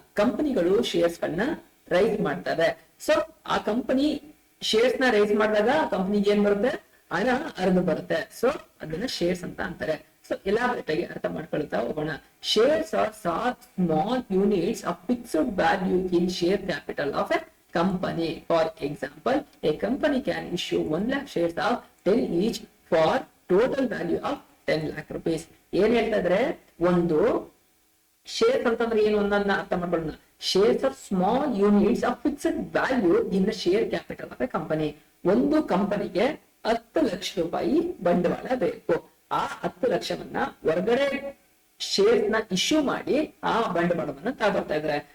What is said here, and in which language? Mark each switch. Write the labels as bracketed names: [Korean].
[Kannada] ಕಂಪನಿಗಳು ಶೇರ್ಸ್ ಗಳನ್ನ ರೈಸ್ ಮಾಡ್ತಾರೆ. ಸೊ ಆ ಕಂಪನಿ ಶೇರ್ಸ್ ನ ರೈಸ್ ಮಾಡಿದಾಗ ಕಂಪನಿಗೆ ಏನ್ ಬರುತ್ತೆ? ಹಣ ಹರಿದು ಬರುತ್ತೆ. ಸೊ ಅದನ್ನ ಶೇರ್ಸ್ ಅಂತ ಅಂತಾರೆ. ಸೊ ಎಲಾಬ್ರೇಟ್ ಆಗಿ ಅರ್ಥ ಮಾಡ್ಕೊಳ್ತಾ ಹೋಗೋಣ. [English] Shares are small units of fixed value in share capital of a company. For example, a company can issue 1 lakh shares of 10 each for total value of 10 lakh rupees. [Kannada] ಏನ್ ಹೇಳ್ತಾ ಇದ್ರೆ, ಒಂದು shares ಅಂತಂದ್ರೆ ಏನು ಅನ್ನೋದನ್ನ ಅರ್ಥ ಮಾಡ್ಕೊಳ್ಳೋಣ. [English] Shares are small units of fixed value in the share capital of a company. [Kannada] ಒಂದು ಕಂಪನಿಗೆ 10 ಲಕ್ಷ ರೂಪಾಯಿ ಬಂಡವಾಳ ಬೇಕು. ಆ 10 ಲಕ್ಷವನ್ನ ಹೊರಗಡೆ ಶೇರ್ ನ ಇಶ್ಯೂ ಮಾಡಿ ಆ ಬಂಡವಾಳವನ್ನ ತಗೊಳ್ತಾ ಇದ್ದಾರೆ.